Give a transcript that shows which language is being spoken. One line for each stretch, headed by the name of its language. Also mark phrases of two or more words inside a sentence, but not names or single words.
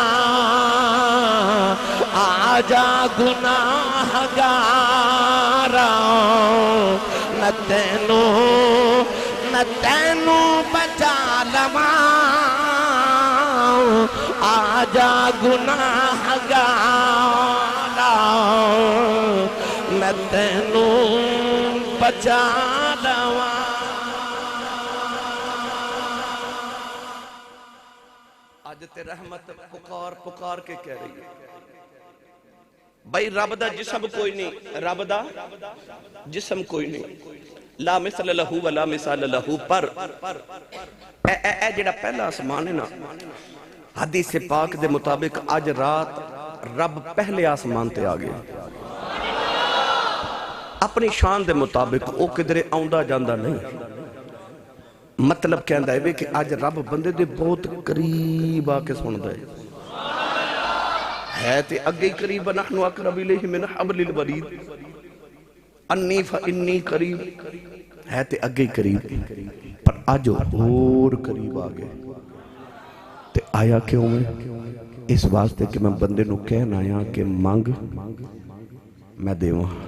Punjabi: آجا گناہ گارا میں تینوں بچا لواں. آجا گناہ گارا میں تینوں بچا لواں. تے رحمت پکار پکار کے کہہ رہی ہے بھائی رب دا جسم کوئی نہیں، رب دا جسم کوئی نہیں،
Arabic: لا مثل لہو ولا مثال لہو،
Punjabi: پر اے جڑا پہلا آسمان ہے نا، حدیث پاک دے مطابق آج رات رب پہلے آسمان تے آ گیا، اپنی شان دے مطابق او کدرے آؤندا جاندہ نہیں، مطلب کہندہ ہے کہ آج رب بندے دے بہت قریب آکے سن دے ہے تے اگے قریب
Arabic: نحن اقرب الیہ من حبل الورید، انی فانی قریب
Punjabi: ہے تے اگے قریب، پر آج اور قریب آگئے تے آیا کیوں اس واسطے کہ میں بندے نو کہنا آیا کہ مانگ میں دیواں،